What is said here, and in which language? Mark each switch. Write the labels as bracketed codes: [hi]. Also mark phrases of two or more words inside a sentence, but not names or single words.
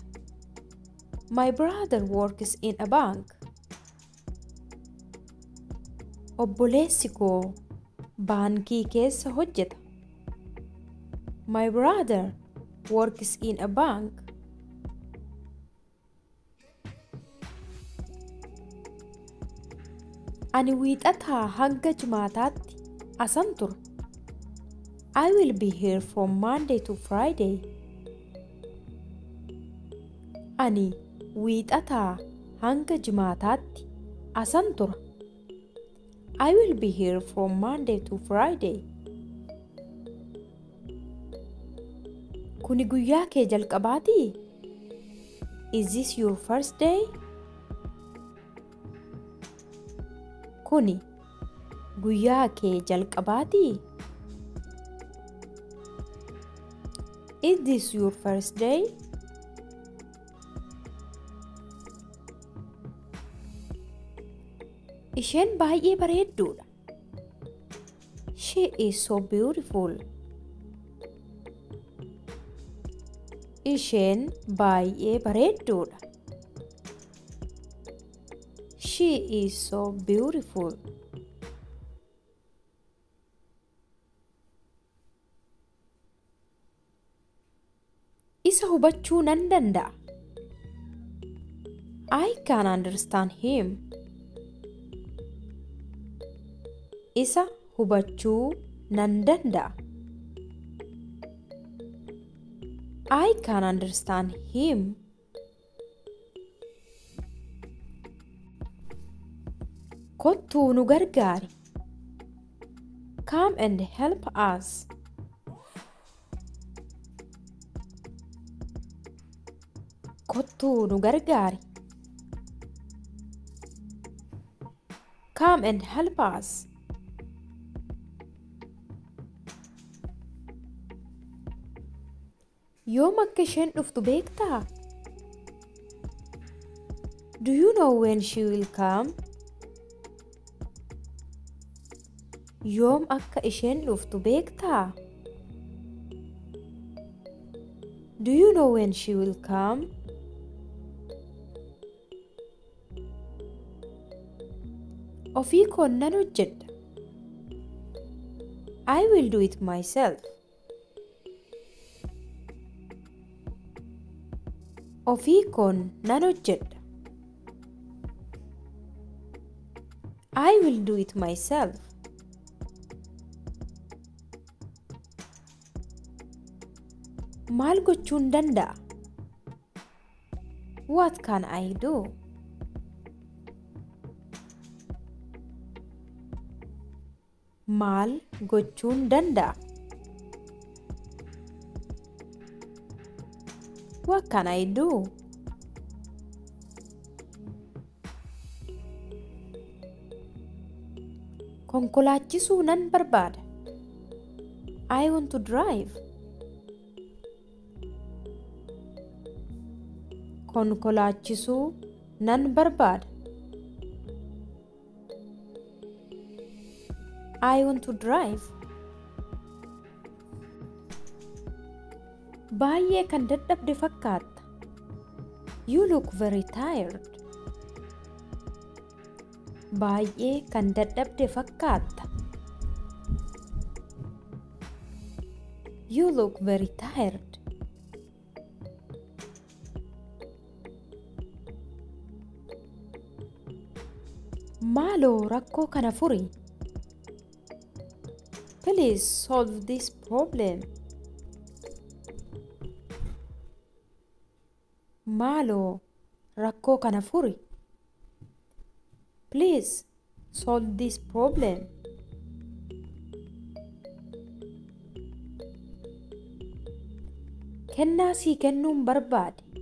[en] My brother works in a bank. [om] Obboleessi koo baankii keessa hojjeta. [en] My brother works in a bank. [om] Ani wiixataa hanga jimaataatti asan tura. [en] I will be here from Monday to Friday. [om] Ani wiixataa hanga jimaataatti asan tura. [en] I will be here from Monday to Friday. [om] Kuni guyyaa kee jalqabaati? [en] Is this your first day? [om] Kuni guyyaa kee jalqabaati? [en] Is this your first day? [om] Isheen baay'ee bareedduudha. [en] She is so beautiful. [om] Isheen baay'ee bareedduudha. [en] She is so beautiful. [om] Isa hubachuu nan danda'a. [en] I can understand him. [om] Isa hubachuu nan danda'a. [en] I can understand him. [om] Kottuu nu gargaari. [en] Come and help us. [om] Kottuu nu gargaari. [en] Come and help us. [om] Yoom akka isheen dhuftu beektaa? [en] Do you know when she will come? [om] Yoom akka isheen dhuftu beektaa? [en] Do you know when she will come? [om] Ofii koon nan hojjedha. [en] I will do it myself. [om] Ofii koon nan hojjedha. [en] I will do it myself. [om] Maal gochuun danda'a? [en] What can I do? [om] Maal gochuun danda'a? [en] What can I do? [om] Konkolaachisuu nan barbaada. [en] I want to drive. [om] Konkolaachisuu nan barbaada. [en] I want to drive. [om] Baay'ee kan dadhabde fakkaata. [en] You look very tired. [om] Baay'ee kan dadhabde fakkaata. [en] You look very tired. [om] Maaloo rakkoo kana furi. [en] Please solve this problem. [om] Maaloo rakkoo kana furi. [en] Please solve this problem. [om] Kennaa sii kennuun barbaade.